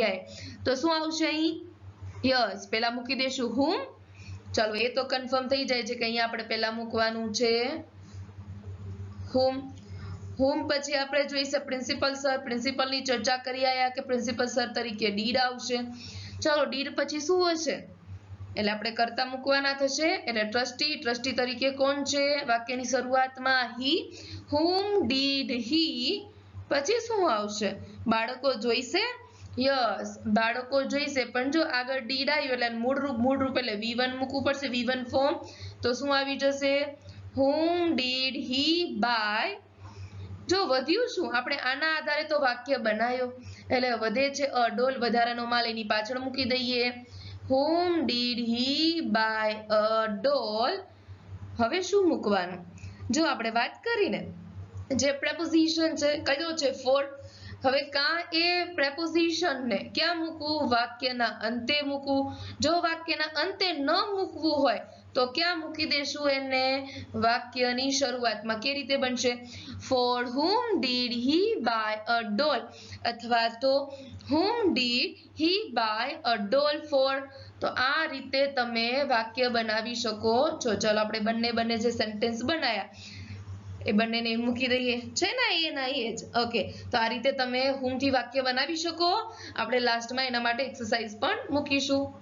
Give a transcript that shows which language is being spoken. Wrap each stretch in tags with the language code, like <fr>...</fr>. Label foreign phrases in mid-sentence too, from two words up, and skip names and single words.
<gu>તો શું આવશે અહીં, યસ પહેલા મૂકી દેશું whom ચાલો એ તો કન્ફર્મ થઈ જાય છે કે અહીંયા આપણે પહેલા મૂકવાનું છે whom. whom પછી આપણે જોઈશે</gu> <en>principal sir.</en> <gu>પ્રિન્સિપલની ચર્ચા કરી આયા કે</gu> <en>principal sir</en> <gu>તરીકે ડીડ આવશે. ચાલો ડીડ પછી શું હશે? એટલે આપણે કરતા મૂકવાના થશે. એટલે ટ્રસ્ટી. ટ્રસ્ટી તરીકે કોણ છે વાક્યની શરૂઆતમાં? હી.</gu> <en>whom did he</en> <gu>પછી શું આવશે? બાળકો જોઈશે. યસ, બાળકો જોઈશે. પણ જો આગળ ડીડ આવ્યું એટલે મૂળ રૂપ એટલે V1 મૂકવું પડશે. V1 ફોર્મ. તો શું આવી જશે?</gu> <en>whom did he buy.</en> <gu>જો વધ્યું શું? આપણે આના આધારે તો વાક્ય બનાવ્યો. એટલે વધે છે</gu> <en>a doll,</en> <gu>વધારાનો માલ, એની પાછળ મૂકી દઈએ.</gu> <en>whom did he buy a doll.</en> <gu>હવે શું મૂકવાનું? જો આપણે વાત કરીને જે પ્રેપોઝિશન છે કયો છે? ફોર. હવે કાં એ પ્રેપોઝિશન ને ક્યાં મૂકવું? વાક્યના અંતે મૂકવું. જો વાક્યના અંતે ન મૂકવું હોય તો ક્યાં મૂકી દેશું એને? વાક્યની શરૂઆતમાં. કેવી રીતે બનશે?</gu> <en>for whom did he buy a doll</en> <gu>અથવા તો</gu> <en>whom did he buy a doll for.</en> <gu>તો આ રીતે તમે વાક્ય બનાવી શકો છો. ચાલો આપણે બંને જે સેન્ટેન્સ બનાવ્યા એ બંનેને મૂકી દઈએ છે ને, એ ના એ જ. ઓકે, તો આ રીતે તમે whom થી વાક્ય બનાવી શકો. આપણે લાસ્ટમાં એના માટે એક્સરસાઇઝ પણ મૂકીશું.</gu>